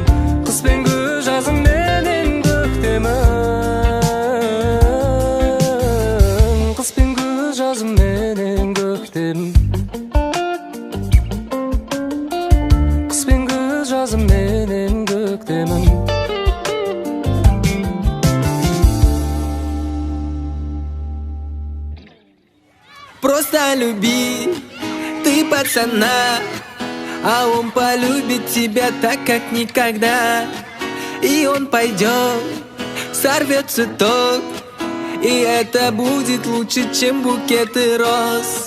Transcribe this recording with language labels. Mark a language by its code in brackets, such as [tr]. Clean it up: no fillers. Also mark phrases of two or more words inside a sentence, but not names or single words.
[kk] Қыс пен күз жазым менен көктемін. Қыс пен күз жазым менен көктемім. Қыс пен күз жазым менен көктемім. [ru] Просто люби ты пацана, а он полюбит тебя так, как никогда. И он пойдет, сорвет цветок, и это будет лучше, чем букеты роз.